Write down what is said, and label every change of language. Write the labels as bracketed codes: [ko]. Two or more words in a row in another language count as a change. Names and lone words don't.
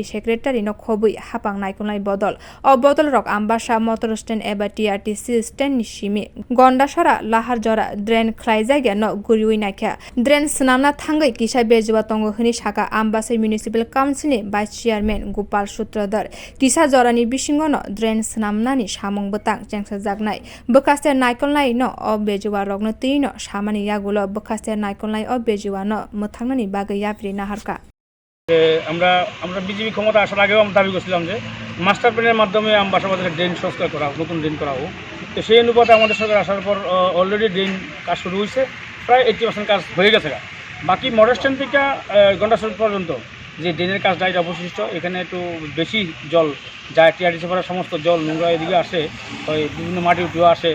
[trp] Secretary no Khobui Hapang Naikonai Bodol Obodol Rok Ambasa Motor Stand eba TRTC Stand Nishimi Gondasara Lahar Jora Dren Khlaijagya no Guriwi Naikha Dren Swnamna Thangai Kisa Bejuwa Tongo Hini Saka Ambasa [en] Municipal Council [trp] ni [en] Vice Chairman [trp] Gopal Sutradhar Kisa Jorani Bisingo no Dren swnamnani samung bwtangni bwkaste naikolnai no o bejuwa rokno tino samani yagulo bwkaste naikolnai o bejuwa no muthangnani bagwi yapri naharkha [bn] আমরা বিজেপি ক্ষমতা আসার আগেও আমরা দাবি করছিলাম যে [en] master plan's [bn] মাধ্যমে আমবাসা বাজারে ড্রেন সংস্কার করা হোক, নতুন ড্রেন করা হোক। তো সেই অনুপাতে আমাদের সরকার আসার পর [en] already drain [bn] কাজ শুরু হয়েছে, প্রায় 80% কাজ হয়ে গেছে। বাকি মডেল স্ট্যান্ড থেকে গন্ডাসর পর্যন্ত যে ড্রেনের কাজটা এটা অবশিষ্ট, এখানে একটু বেশি জল যায়, টিআরটিসি ভরা সমস্ত জল নোংরা এদিকে আসে, ওই বিভিন্ন মাটি উঠেও আসে।